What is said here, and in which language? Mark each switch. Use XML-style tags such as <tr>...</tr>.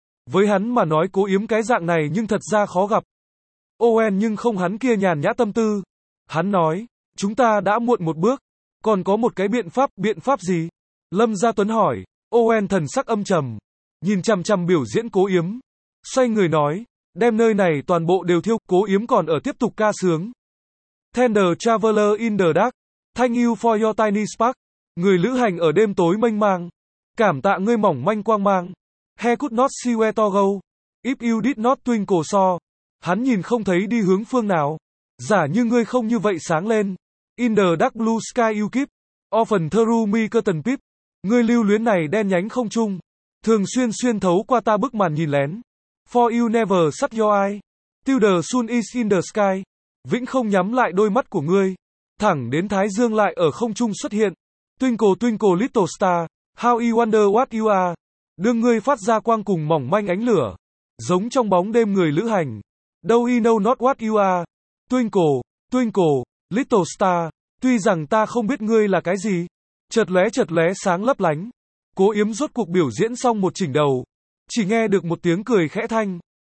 <vi>Với hắn mà nói Cố Yếm cái dạng này nhưng thật ra khó gặp. Owen nhưng không hắn kia nhàn nhã tâm tư. Hắn nói, chúng ta đã muộn một bước, còn có một cái biện pháp gì? Lâm Gia Tuấn hỏi. Owen thần sắc âm trầm, nhìn chằm chằm biểu diễn Cố Yếm. Xoay người nói, đem nơi này toàn bộ đều thiêu. Cố Yếm còn ở tiếp tục ca sướng.</vi> <en>Tender traveler in the dark, thank you for your tiny spark.</en> <vi>Người lữ hành ở đêm tối mênh mang, cảm tạ ngươi mỏng manh quang mang.</vi> <en>He could not see where to go, if you did not twinkle so.</en> <vi>Hắn nhìn không thấy đi hướng phương nào. Giả như ngươi không như vậy sáng lên.</vi> <en>In the dark blue sky you keep, often through me curtain peep.</en> <vi>Ngươi lưu luyến này đen nhánh không trung, thường xuyên xuyên thấu qua ta bức màn nhìn lén.</vi> <en>For you never shut your eye, till the sun is in the sky,</en> <vi>vĩnh không nhắm lại đôi mắt của ngươi, thẳng đến thái dương lại ở không trung xuất hiện.</vi> <en>Twinkle little star, how I wonder what you are.</en> <vi>Đương ngươi phát ra quang cùng mỏng manh ánh lửa, giống trong bóng đêm người lữ hành.</vi> <en>Do I know not what you are, twinkle little star,</en> <vi>tuy rằng ta không biết ngươi là cái gì. Chợt lóe sáng lấp lánh. Cố Yếm rốt cuộc biểu diễn xong một chỉnh đầu, chỉ nghe được một tiếng cười khẽ thanh.</vi>